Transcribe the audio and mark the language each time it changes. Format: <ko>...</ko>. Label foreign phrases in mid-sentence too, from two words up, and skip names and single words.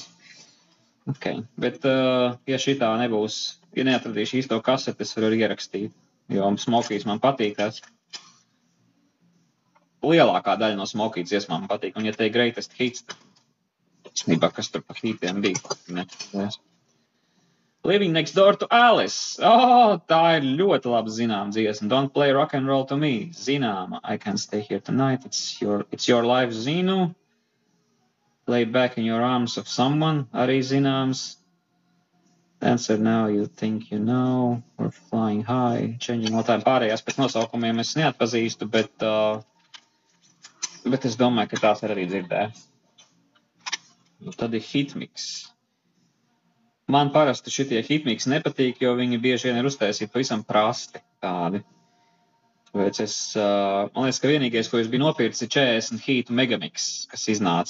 <lv>Ok, bet ja šitā nebūs, ja neatradīšu īsto kaseti, es varu ierakstīt, jo Smokijs man patīk tās. Lielākā daļa no Smokijas dziesmām man patīk, un ja te ir</lv> <en>greatest hits,</en> <lv>īstenībā, kas tur pa hitiem bija. Living Next Door to Alice. Tā ir ļoti labi zināma dziesma. Don't play rock and roll to me. Zināma. I can't stay here tonight. It's your life, Zinu. Lay back in your arms of someone. Arī zināms. Answer now, you think you know. We're flying high. Changing all time. Pārējās pēc nosaukumiem es neatpazīstu, bet es domāju, ka tās arī dzirdēju. Tad ir hitmix. Man parasti šitie hitmix nepatīk, jo viņi bieži vien ir uztaisīti pavisam prasti tādi. Tāpēc man liekas, ka vienīgais, ko es biju nopircis, ir 40 hitu megamix, kas iznāca.</lv>